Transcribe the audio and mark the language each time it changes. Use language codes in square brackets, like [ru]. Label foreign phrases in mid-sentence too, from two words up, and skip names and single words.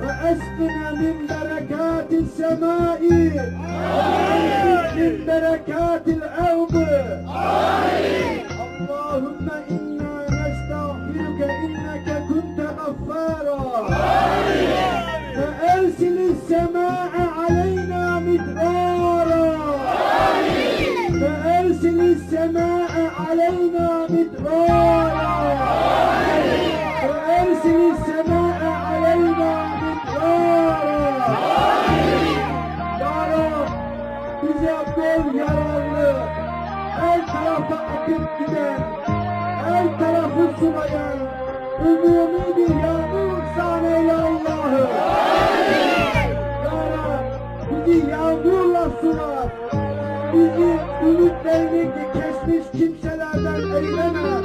[ar] ويسقنا من بركات السماء من بركات الأرض اللهم إنا نستغفرك إنك كنت غفارا فأرسل السماء علينا مدرارا فأرسل السماء علينا مدرارا فأرسل السماء علينا مدرارا يا رب [tr] bize bol yararlı her tarafa akıp giden her tarafı sulayan umumi bir yağmur sahneyle Allah'ım Ya Rab bizi yağmurla sular bizi ümitlerini kesmiş kimselerden eyleme